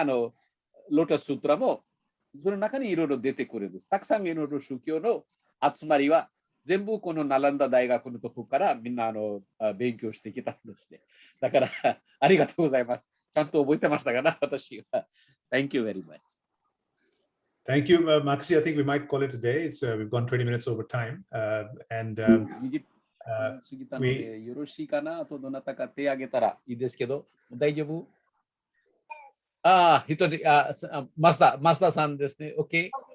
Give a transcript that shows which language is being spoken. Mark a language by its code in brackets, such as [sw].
[ja] ロータススートラもその中にいろいろ出てくるんです。たくさんいろいろ宗教の集まりは全部このナランダ大学のとこからみんな勉強してきたんですね。だからありがとうございます。ちゃんと覚えてましたかな、私は。 [en] Thank you very much. Thank you, Maxi. I think we might call it a day. We've gone 20 minutes over time. And [ja] 過ぎたのでよろしいかなとどなたか手挙げたらいいですけど、大丈夫？一人、マスターさんですね。OK。